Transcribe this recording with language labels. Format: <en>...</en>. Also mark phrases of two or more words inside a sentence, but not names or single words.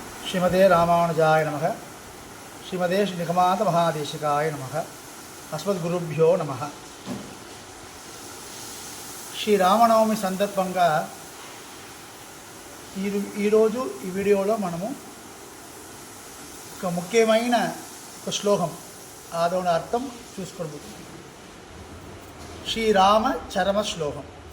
<sa>श्रीमते रामानुजाय नमः। श्रीमते श्रीनिगमान्त महादेशिकाय नमः। अस्मद्गुरुभ्यो नमः।</sa> <te>శ్రీ రామనవమి సందర్భంగా ఈరోజు ఈ వీడియోలో మనము ఒక ముఖ్యమైన ఒక శ్లోకం ఆదోని అర్థం చూసుకోబోతున్నాం. శ్రీరామ చరమ శ్లోకం.</te>